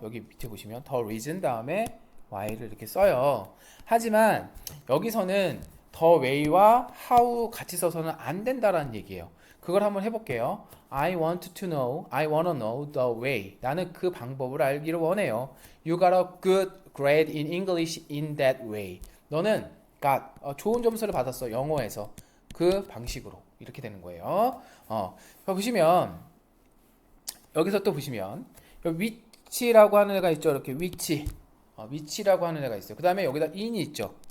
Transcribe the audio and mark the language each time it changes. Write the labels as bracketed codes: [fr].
[ko] 여기 밑에 보시면 the reason 다음에 y를 이렇게 써요. 하지만 여기서는 the way와 how 같이 써서는 안 된다라는 얘기예요. 그걸 한번 해볼게요. [en] I wanna know the way. [ko] 나는 그 방법을 알기를 원해요. [en] You got a good grade in English in that way. [ko] 너는 좋은 점수를 받았어. 영어에서. 그 방식으로. 이렇게 되는 거예요. 보시면 여기서 또 보시면 위치라고 하는 애가 있죠. 이렇게 위치라고 하는 애가 있어요. 그 다음에 여기다 in이 있죠.